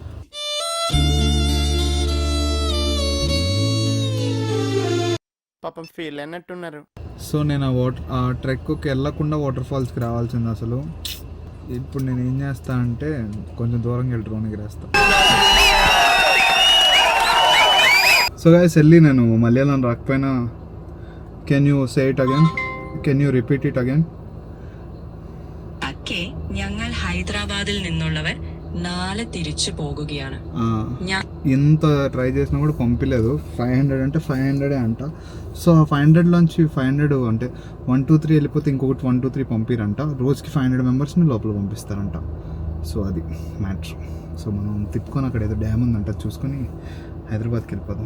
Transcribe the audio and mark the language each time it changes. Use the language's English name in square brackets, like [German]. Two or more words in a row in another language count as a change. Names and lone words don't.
[Telugu] పాపం ఫీల్ అయినట్టున్నారు. సో నేను ఆ ట్రెక్కి వెళ్ళకుండా వాటర్ ఫాల్స్కి రావాల్సింది అసలు. ఇప్పుడు నేను ఏం చేస్తా అంటే కొంచెం దూరంగా వెళ్ళి డ్రోన్ ఎగిరేస్తా. సో గైస్, వెళ్ళి నేను మలయాళం రాకపోయినా [English] can you say it again, can you repeat it again? [Malayalam] അക്കെ ഞങ്ങൾ ഹൈദരാബാദിൽ നിന്നുള്ളവർ നാളെ തിരിച്ചു പോകുകയാണ്. [Telugu] ఎంత ట్రై చేసినా కూడా పంపించలేదు. 500 అంటే 500 అంట. సో ఆ 500లోంచి 500 అంటే 1, 2, 3 వెళ్ళిపోతే ఇంకొకటి 1, 2, 3 పంపిరంట. రోజుకి 500 మెంబర్స్ని లోపల పంపిస్తారంట. సో అది మ్యాటర్. సో మనం తిప్పుకొని అక్కడ ఏదో డ్యామ్ ఉందంట చూసుకొని హైదరాబాద్కి వెళ్ళిపోదాం.